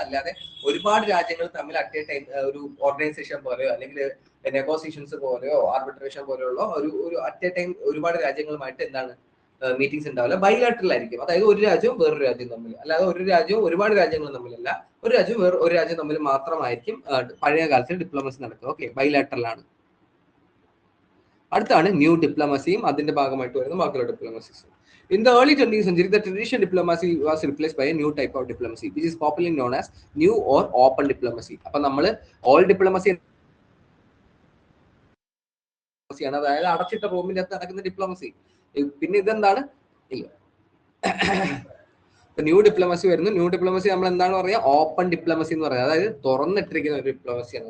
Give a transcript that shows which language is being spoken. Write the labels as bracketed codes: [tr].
[ml] അല്ലാതെ ഒരുപാട് രാജ്യങ്ങൾ തമ്മിൽ അറ്റ് എ ടൈം ഒരു ഓർഗനൈസേഷൻ പോലെയോ അല്ലെങ്കിൽ നെഗോസിയേഷൻസ് പോലെയോ ആർബിട്രേഷൻ പോലെയുള്ള ഒരു അറ്റ് എ ടൈം ഒരുപാട് രാജ്യങ്ങളുമായിട്ട് എന്താണ് മീറ്റിംഗ്സ് ഉണ്ടാവില്ല. ബൈലാറ്ററൽ ആയിരിക്കും. അതായത് ഒരു രാജ്യവും വേറൊരു രാജ്യവും തമ്മിൽ, അല്ലാതെ ഒരു രാജ്യവും ഒരുപാട് രാജ്യങ്ങളും തമ്മിലല്ല, ഒരു രാജ്യവും ഒരു രാജ്യം തമ്മിൽ മാത്രമായിരിക്കും പഴയ കാലത്ത് ഡിപ്ലോമസി നടക്കുക. ഓക്കെ, ബൈലാറ്ററൽ ആണ്. അടുത്താണ് ന്യൂ ഡിപ്ലോമസിയും അതിന്റെ ഭാഗമായിട്ട് വരുന്ന ബാക്കിയുള്ള ഡിപ്ലോമസീസ്. [en] In the early 20th century, the traditional diplomacy was replaced by a new type of diplomacy, which is popularly known as new or open diplomacy. [ml] അപ്പൊ നമ്മള് ഓൾ ഡിപ്ലോമസി ആണ്, അതായത് അടച്ചിട്ട റൂമിന്റെ അകത്ത് നടക്കുന്ന ഡിപ്ലോമസി. പിന്നെ ഇതെന്താണ്, ന്യൂ ഡിപ്ലോമസി വരുന്നു. ന്യൂ ഡിപ്ലോമസി നമ്മൾ എന്താണ് പറയുക, ഓപ്പൺ ഡിപ്ലോമസി എന്ന് പറയുന്നത്. അതായത് തുറന്നിട്ടിരിക്കുന്ന ഒരു ഡിപ്ലോമസിയാണ്.